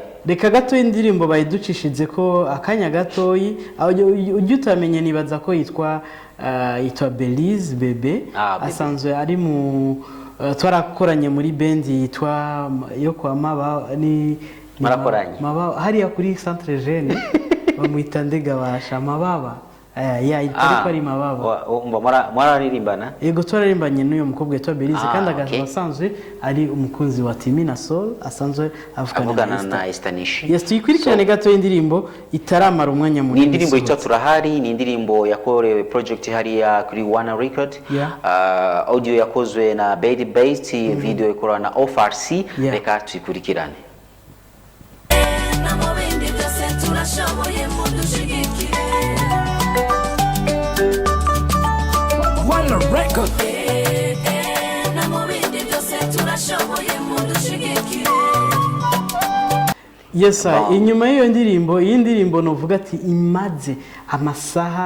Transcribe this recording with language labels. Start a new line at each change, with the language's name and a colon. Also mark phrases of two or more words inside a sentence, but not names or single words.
Rundi: Reka gato indirimbo bayiducishije ko akanya gatoyi ujye utamenye nibaza ko yitwa Belize Bebe, asanzwe ari mu twarakoranye muri band yitwa yo kwa Maba ni Marakoranye hariya kuri Centre Jeune bamwita Ndegabasha Mababa. Ariko ari Mababa. Mwararirimbana? Yego twararimbanye n'uyo mukobwa yitwa Belize kandi asanzwe ari umukunzi wa Timina Soul, asanzwe avugana na Estanish. Yes, tuyikurikirane gato y'indirimbo itaramara umwanya munini. Ni indirimbo yitwa Turahari, ni indirimbo yakorewe project hariya kuri One Record. Audio yakozwe na Baby Bass, video ikorwa na OFRC. Reka tuyikurikirane. Record. Yes, inyuma y'iyo ndirimbo, iyi ndirimbo novuga ati imaze amasaha